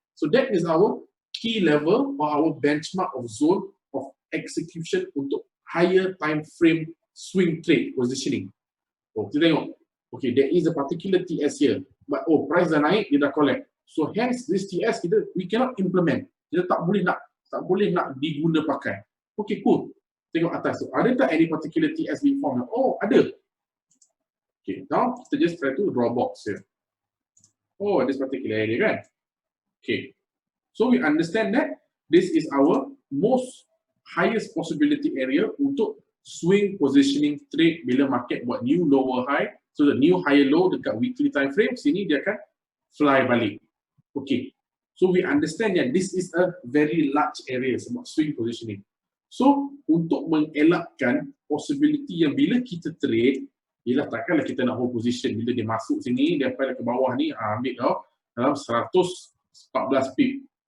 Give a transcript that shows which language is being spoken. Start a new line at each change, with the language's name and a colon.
English: So, that is our key level or our benchmark of zone of execution untuk higher time frame swing trade positioning. Oh,
Malay: kita tengok,
English: okay, there is a particular TS here, but oh, price
Malay: dah naik, dia dah
English: collect. So hence this TS kita we cannot implement.
Malay: Kita tak boleh nak diguna pakai.
English: Okay, cool.
Malay: Tengok atas tu. Ada tak
English: any particular TS being formed? Oh, ada. Okay, now kita just try to draw box here. Oh, this particular area kan? Okay. So we understand that this is our most highest possibility area untuk swing positioning trade bila market buat new lower high. So the new higher low dekat weekly time frame,
Malay: sini dia akan
English: fly balik. Okay, so we understand that this is a very large area sebab swing positioning.
Malay: So, untuk mengelakkan possibility yang bila kita trade, ialah takkanlah kita nak
English: hold position
Malay: bila dia masuk sini, dia pada ke bawah ni, ambil dalam 114 pip.